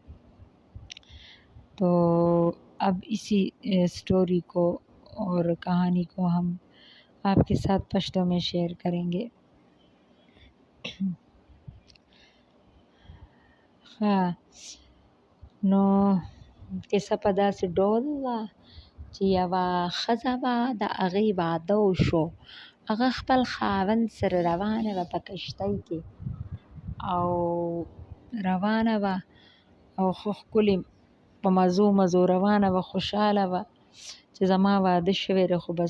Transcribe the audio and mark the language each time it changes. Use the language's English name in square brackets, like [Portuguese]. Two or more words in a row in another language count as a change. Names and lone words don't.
[Urdu] تو اب اسی سٹوری کو اور کہانی کو ہم آپ کے ساتھ پشتو میں شیئر کریں گے۔ [Pashto] نو کیسا پدا سے ډول چې یوه ښځه به د هغې واده وشو. هغه خپل خاوند سره روانه وه په کشتۍ کې او روانه وه او ښه ښکلې په مزو روانه وه، خوشحاله وه چې زما واده شوی دی.